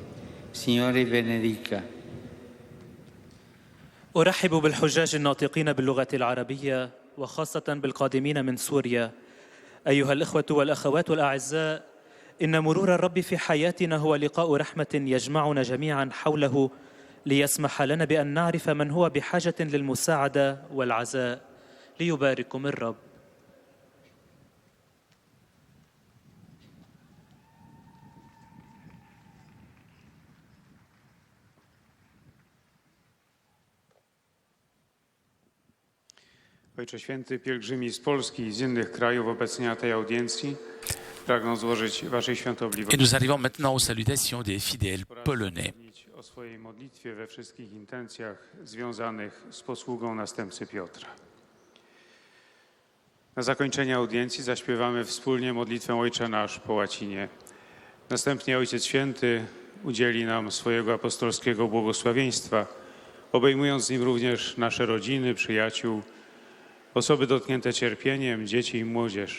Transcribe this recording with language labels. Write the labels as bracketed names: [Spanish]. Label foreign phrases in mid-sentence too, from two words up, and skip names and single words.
[Italian] Signore benedica. [Arabic] أرحب بالحجاج الناطقين باللغة العربية وخاصة بالقادمين من سوريا. أيها الإخوة والأخوات الأعزاء، إن مرور الرب في حياتنا هو لقاء رحمة يجمعنا جميعا حوله ليسمح لنا بأن نعرف من هو بحاجة للمساعدة والعزاء. ليبارككم الرب. [Polish] Ojcze Święty, pielgrzymi z Polski i z innych krajów obecni na tej audiencji pragną złożyć Waszej Et świątobliwości [French] nous arrivons maintenant aux salutations des fidèles polonais. [Polish] o swojej modlitwie we wszystkich intencjach związanych z posługą następcy Piotra. Na zakończenie audiencji zaśpiewamy wspólnie modlitwę Ojcze Nasz po łacinie. Następnie Ojciec Święty udzieli nam swojego apostolskiego błogosławieństwa, obejmując nim również nasze rodziny, przyjaciół, osoby dotknięte cierpieniem, dzieci i młodzież.